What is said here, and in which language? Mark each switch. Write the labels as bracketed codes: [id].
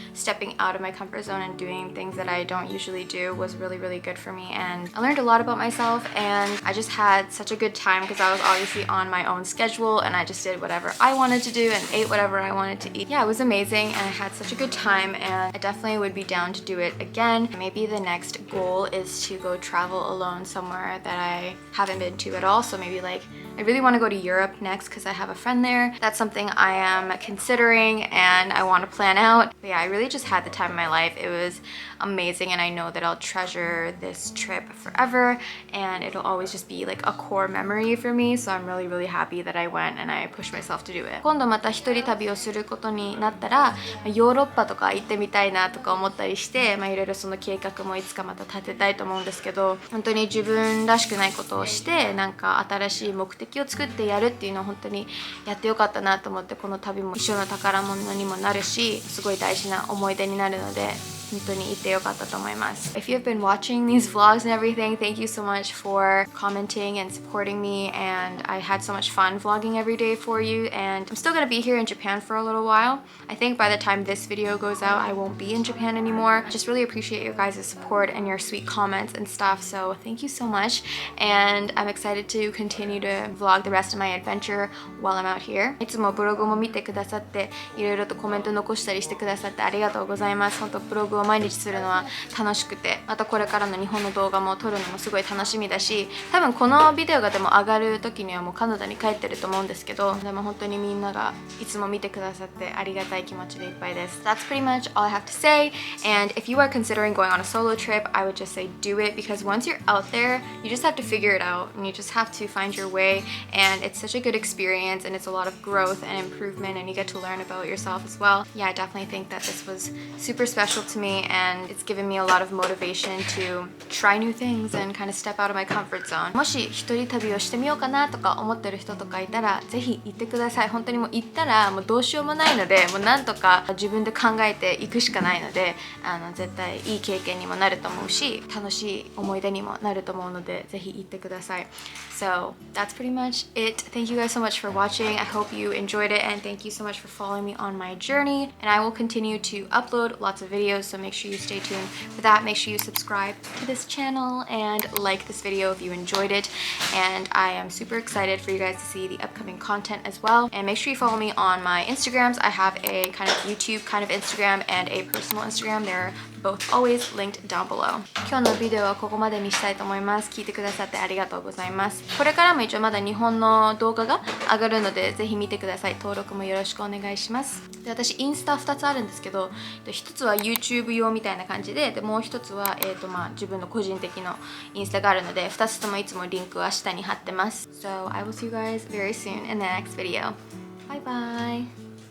[en] stepping out of my comfort zone and doing things that I don't usually do was really good for me, and I learned a lot about myself, and I just had such a good time because I was obviously on my own schedule and I just did whatever I wanted to do and ate whatever I wanted to eat. Yeah, it was amazing, and I had such a good time, and I definitely would be down to do it again. Maybe the next goal is to go travel alone somewhere that I haven't been to at all. So maybe like I really want to go to Europe next because I have a friend there. That's something something I am considering and I want to plan out. But yeah, I really just had the time of my life. It was amazing and I know that I'll treasure this trip forever and it'll always just be like a core memory for me. So I'm really happy that I went and I pushed myself to do it. [ja] 今度また一人旅をすることになったら、ヨーロッパとか行ってみたいなとか思ったりして、いろいろその計画もいつかまた立てたいと思うんですけど、本当に自分らしくないことをしてなんか新しい目的を作ってやるっていうのを本当にやってよかったなと思って、この旅も一生の宝物にもなるし、すごい大事な思い出になるので本当に行ってよかったと思います。 [en] If you've been watching these vlogs and everything, thank you so much for commenting and supporting me, and I had so much fun vlogging every day for you, and I'm still gonna be here in Japan for a little while. I think by the time this video goes out, I won't be in Japan anymore. Just really appreciate your guys' support and your sweet comments and stuff, so thank you so much, and I'm excited to continue to vlog the rest of my adventure while I'm out here. [ja] いつもブログも見てくださって、いろいろとコメント残したりしてくださってありがとうございます。本当ブログを毎日するのは楽しくて、またこれからの日本の動画も撮るのもすごい楽しみだし、多分このビデオがでも上がる時にはもうカナダに帰ってると思うんですけど、でも本当にみんながいつも見てくださってありがたい気持ちでいっぱいです。 [en] That's pretty much all I have to say, and if you are considering going on a solo trip, I would just say do it, because once you're out there, you just have to figure it out and you just have to find your way, and it's such a good experience and it's a lot of growth and improvement and you get to learn about yourself as well. Yeah, I definitely think that this was super special to me and it's given me a lot of motivation to try new things and kind of step out of my comfort zone. [ja] もし一人旅をしてみようかなとか思ってる人とかいたらぜひ行ってください。本当にもう行ったらもうどうしようもないので、もうなんとか自分で考えていくしかないので、絶対いい経験にもなると思うし、楽しい思い出にもなると思うのでぜひ行ってください。 [en] So that's pretty much it. Thank you guys so much for watching. I hope you enjoyed it, and thank you so much for following me on my journey. And I will continue to upload lots of videos, so make sure you stay tuned for that. Make sure you subscribe to this channel and like this video if you enjoyed it. And I am super excited for you guys to see the upcoming content as well. And make sure you follow me on my Instagrams. I have a kind of YouTube kind of Instagram and a personal Instagram. They're both always linked down below. [ja] 今日のビデオはここまでにしたいと思います。聞いてくださってありがとうございます。これからも一応まだ日本の動画が上がるのでぜひ見てください。登録もよろしくお願いします。で、私インスタ2つあるんですけど、1つは YouTube 用みたいな感じで、もう1つは自分の個人的なインスタがあるので、2つともいつもリンクは下に貼ってます。 [en] So I will see you guys very soon in the next video. Bye bye!